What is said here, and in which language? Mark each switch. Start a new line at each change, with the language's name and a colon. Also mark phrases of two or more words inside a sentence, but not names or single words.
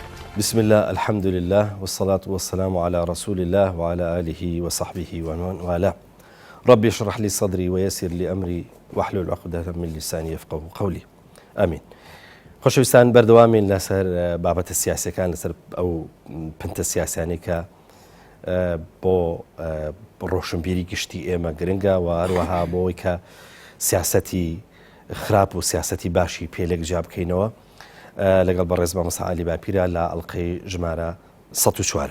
Arabic: بسم الله الحمد لله والصلاة والسلام على رسول الله وعلى آله وصحبه ومن والاه. ربي اشرح لي صدري ويسر لي أمري واحلل عقدة من لساني يفقه قولي. آمين.
Central Kurdish: خۆشەویستان بەردەوامین لەسەر بابەتە سیاسیەکان لەسەر ئەو پنتە سیاسیانی کە بۆ ڕۆشنبیری گشتی ئێمە گرنگە و هەروەها بۆی کە سیاسەتی خراپ و سیاسەتی باشی پێلێک جا بکەینەوە لەگەڵ بەڕێز مامۆستا عالی باپیرە لە ئەڵقەی ژمارە 104.